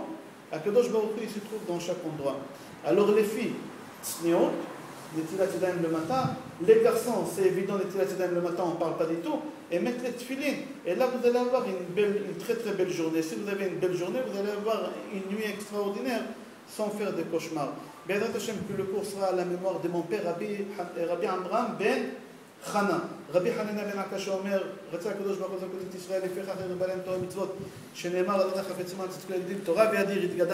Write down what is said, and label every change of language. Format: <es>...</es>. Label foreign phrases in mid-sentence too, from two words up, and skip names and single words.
<he>הקדוש ברוך הוא,</he> <fr>il se trouve dans chaque endroit. Alors les filles, tsniot,</fr> <he>נטילת ידיים</he> <fr>le matin. Les garçons, c'est évident,</fr> <he>נטילת ידיים</he> <fr>le matin, on ne parle pas du tout. Et mettre les tefilines. Et là, vous allez avoir une très très belle journée. Si vous avez une belle journée, vous allez avoir une nuit extraordinaire sans faire des cauchemars.</fr> <he>בעזרת השם,</he> <fr>que le cours sera à la mémoire de mon père, Rabbi Amram ben Chana.</fr> <he>רבי חנינא בן עקשא אומר, רצה הקדוש ברוך הוא לקודש ישראל לפיכך ירבה להם תורה ומצוות שנאמר אדוני חפץ למען צדקו ילדים תורה וידיר יתגדל</he>